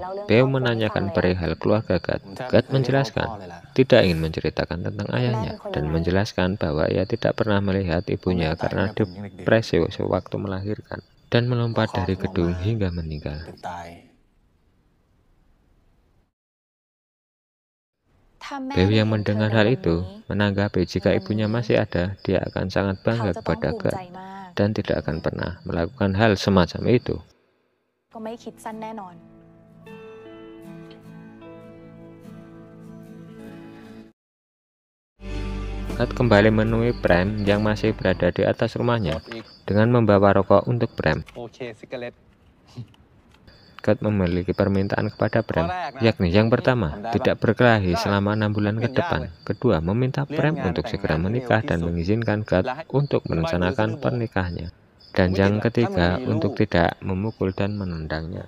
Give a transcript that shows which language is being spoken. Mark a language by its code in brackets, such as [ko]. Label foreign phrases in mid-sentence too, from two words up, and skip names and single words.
[id] Beo menanyakan perihal keluarga God. God menjelaskan tidak ingin menceritakan tentang ayahnya dan menjelaskan bahwa ia tidak pernah melihat ibunya karena depresi sewaktu melahirkan dan melompat dari gedung hingga meninggal. Beo yang mendengar hal itu menanggapi jika ibunya masih ada, dia akan sangat bangga kepada God dan tidak akan pernah melakukan hal semacam itu. [th] ก็ไม่คิดสั้นแน่นอน [id] God kembali menemui Prem yang masih berada di atas rumahnya dengan membawa rokok untuk Prem. [th] โอเคซิกาเล็ต [id] God memiliki permintaan kepada Prem, yakni yang pertama, tidak berkelahi selama 6 bulan ke depan. Kedua, meminta Prem untuk segera menikah dan mengizinkan God untuk merencanakan pernikahannya. Dan yang ketiga, untuk tidak memukul dan menendangnya.